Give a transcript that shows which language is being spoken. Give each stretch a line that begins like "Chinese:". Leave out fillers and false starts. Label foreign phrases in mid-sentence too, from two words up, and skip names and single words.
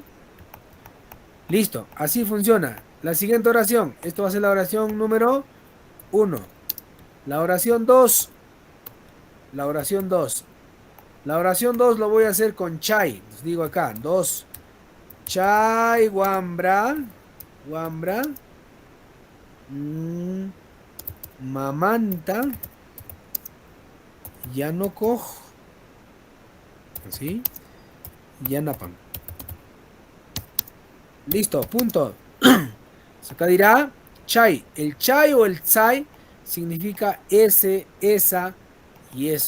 Spanish: Listo, así funciona. La siguiente oración. Esto va a ser la oración número 1. La oración 2. La oración 2. La oración 2 lo voy a hacer con chai. Les digo acá, 2. Chai, guambra.
Quechua: Guambra. Mamanta.
Spanish: Ya no cojo. Así.
Quechua: Ya napan.
Spanish: Listo, punto. Acá dirá chai. El chai o el tsai significa ese, esa y eso.